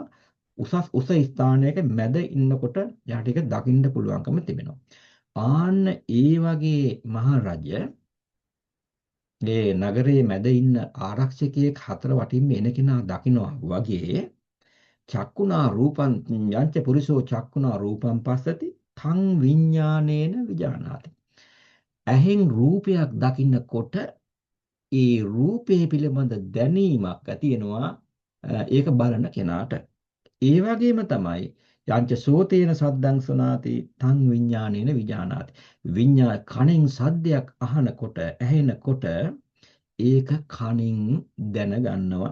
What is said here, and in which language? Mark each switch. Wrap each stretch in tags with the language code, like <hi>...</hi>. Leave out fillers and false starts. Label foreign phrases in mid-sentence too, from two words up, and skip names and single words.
<si>උස ස්ථානයක මැද ඉන්නකොට එයාට ඒක දකින්න පුළුවන්කම තිබෙනවා. ආන්න ඒ වගේ මහරජ මේ නගරයේ මැද ඉන්න ආරක්ෂකයෙක් හතර වටින්ම එන කෙනා දකිනවා වගේ</si> <pi>චක්කුණා රූපං යංච පුරිසෝ චක්කුණා රූපං පස්සති තං විඥානේන විජානාති.</pi> <si>ඇහෙන් රූපයක් දකින්නකොට ඒ රූපේ පිළිබඳ දැනීමක් ඇති වෙනවා ඒක බලන කෙනාට. ඒ වගේම තමයි</si> <pi>යංච සෝතේන සද්දං සුනාති තං විඥානේන විජානාති.</pi> <si>කණෙන් සද්දයක් අහනකොට ඇහෙනකොට ඒක කණින් දැනගන්නවා.</si>